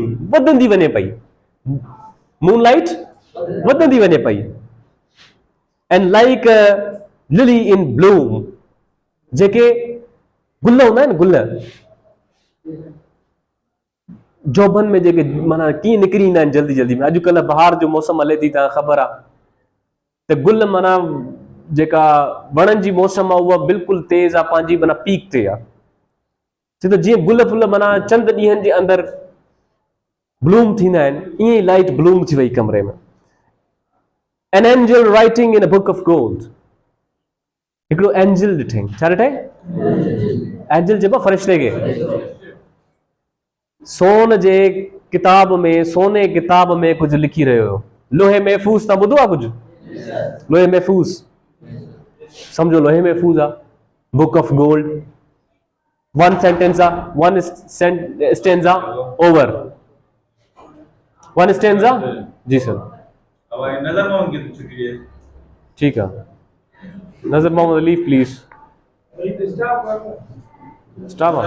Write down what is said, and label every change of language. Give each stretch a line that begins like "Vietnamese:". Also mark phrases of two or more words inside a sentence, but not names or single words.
Sindhi: वधंदी वञे पई. Moonlight वधंदी वञे पई.
English: And like a lily in bloom.
Sindhi: जेके गुल हूंदा आहिनि, गुल जोबन में जेके माना कीअं निकिरी ईंदा आहिनि जल्दी जल्दी में. अॼुकल्ह बहार जो मौसम हले थी, तव्हां ख़बर आहे त गुल माना जेका वणनि जी मौसम आहे उहा बिल्कुलु तेज़ आहे, पंहिंजी माना पीक ते आहे. छो त जीअं गुल फुल माना चंद ॾींहंनि जे अंदरि ब्लूम थींदा आहिनि, ईअं ई लाइट ब्लूम थी वई कमरे में.
English: An angel writing in a book of gold.
Sindhi: हिकिड़ो एंजल ॾिठई. छा ॾिठई, एंजल चइबो फ़रिश्ते खे. सोन जे किताब में, सोने किताब में कुझु लिखी रहियो हो. लोहे महफूज़, तव्हां ॿुधो आहे कुझु? लोहे महफूज़, सम्झो लोहे महफूज़ आहे.
English: book of gold. one sentence आहे, one stanza over, one stanza.
Urdu: جی سر، ٹھیک ہے.
English: नजर मोहम्मद अली please stop.